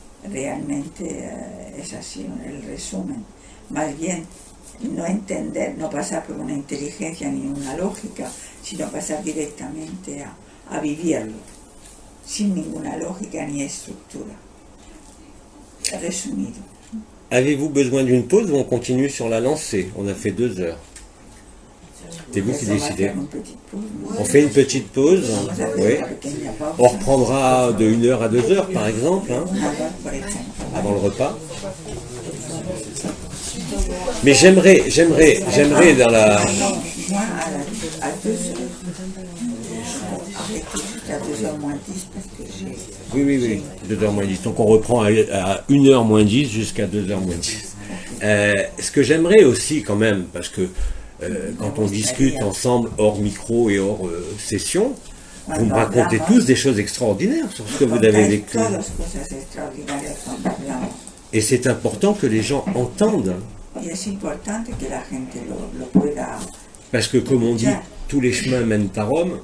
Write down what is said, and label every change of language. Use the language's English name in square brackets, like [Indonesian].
[Spanish] Realmente es así el resumen. Más bien, no entender, no pasar por una inteligencia ni una lógica, sino pasar directamente a vivirlo, sin ninguna lógica ni estructura. Resumido. [French] Avez-vous besoin d'une pause ou on continue sur la lancée? On a fait 2 heures. C'est vous qui [Spanish] Eso va a [French] décidez. [Spanish] hacer un [French] petit pause. On fait une petite pause. [Spanish] Vamos a hacer [French] Oui. [Spanish] una pequeña pausa. [French] On reprendra de 1 heure à 2 heures, par exemple, hein, [Spanish] Una hora, por ejemplo. [French] avant le repas. Mais j'aimerais dans la... Moi, à 2 heures, avec jusqu'à 2h moins 10, parce que j'ai... Oui, 2h moins 10. Donc on reprend à 1h moins 10 jusqu'à 2h moins 10. Ce que j'aimerais aussi quand même, parce que quand on discute ensemble hors micro et hors session, vous me racontez tous des choses extraordinaires sur ce que vous avez vécu. [Spanish] Todas cosas extraordinarias cuando hablamos. [French] Et c'est important que les gens entendent. [Spanish] Y es importante que la gente lo pueda... [French] Parce que comme on dit, tous les chemins mènent à Rome,